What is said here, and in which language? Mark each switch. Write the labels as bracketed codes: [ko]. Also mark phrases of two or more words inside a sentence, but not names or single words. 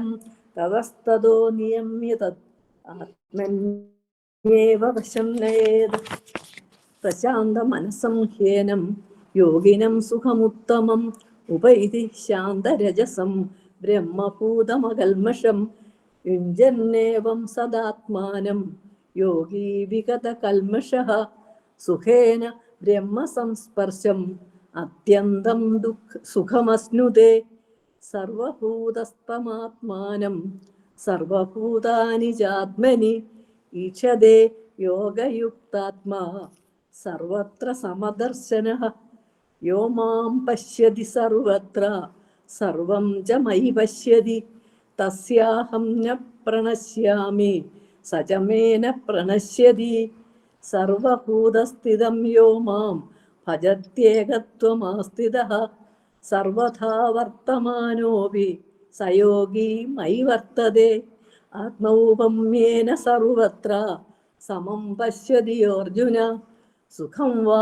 [sa] തതസ്തതോ നിയമ്യ തത് ആത്മന്യേവ വശം നയേത് പ്രശാന്തമനസം ഹ്യേനം യോഗിനം സുഖമുത്തമം ഉപൈതി ശാന്തരജസം ബ്രഹ്മഭൂതമകൽമഷം യുഞ്ജന്നേവം സദാത്മാനം യോഗീ വിഗതകൽമഷഃ സുഖേന ബ്രഹ്മസംസ്പർശം അത്യന്തം സുഖമശ്നുതേ സർവഭൂതസ്ഥമാത്മാനം സർവഭൂതാനി ചാത്മനി ഈക്ഷതേ യോഗയുക്താത്മാ സർവത്ര സമദർശനഃ യോ മാം പശ്യതി സർവത്ര സർവം ച മയി പശ്യതി തസ്യാഹം ന പ്രണശ്യാമി സ ച മേ ന പ്രണശ്യതി സർവഭൂതസ്ഥിതം യോ മാം ഭജത്യേകത്വമാസ്ഥിതഃ സർവഥാ വർത്തമാനോപി സ യോഗീ മയി വർത്തതേ ആത്മൗപമ്യേന സർവത്ര സമം പശ്യതി അർജുന സുഖം വാ